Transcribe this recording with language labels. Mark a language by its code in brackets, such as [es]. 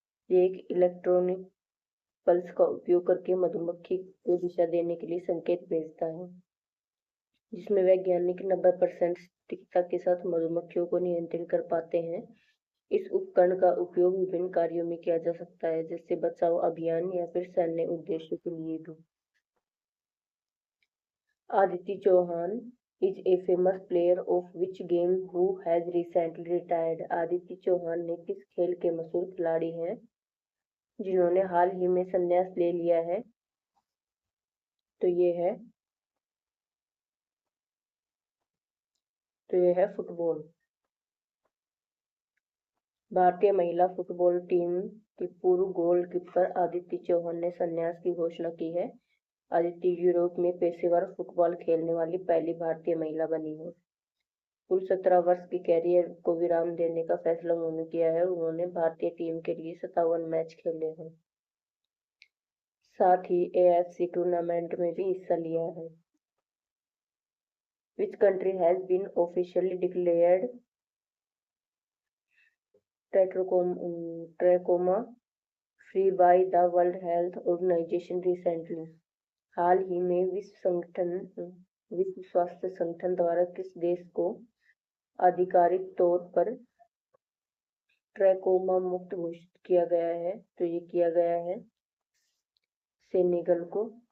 [hi] ये एक electronic pulse का उपयोग करके मधुमक्खी को दिशा देने के लिए संकेत भेजता है, जिसमें वैज्ञानिक 90% सटीकता के साथ मधुमक्खियों को नियंत्रित कर पाते हैं। इस उपकरण का उपयोग विभिन्न कार्यों में किया जा सकता है, जैसे बचाव अभियान या फिर सैन्य उद्देश्यों के लिए भी। [en] Aditi Chauhan is a famous player of which game who has recently retired? [hi] Aditi Chauhan ने किस खेल के मशहूर खिलाड़ी हैं जिन्होंने हाल ही में संन्यास ले लिया है? तो ये है फुटबॉल। भारतीय महिला फुटबॉल टीम की पूर्व गोलकीपर आदिति चौहान ने संन्यास की घोषणा की है। आदिति यूरोप में पेशेवर फुटबॉल खेलने वाली पहली भारतीय महिला बनी है। कुल 17 वर्ष के कैरियर को विराम देने का फैसला उन्होंने किया है। उन्होंने भारतीय टीम के लिए 57 मैच खेले हैं, साथ ही AFC टूर्नामेंट में भी हिस्सा लिया है। [en] Which country has been officially declared trachoma free by the World Health Organization recently? [hi] हाल ही में विश्व स्वास्थ्य संगठन द्वारा किस देश को आधिकारिक तौर पर ट्रैकोमा मुक्त घोषित किया गया है? तो ये किया गया है सेनेगल को।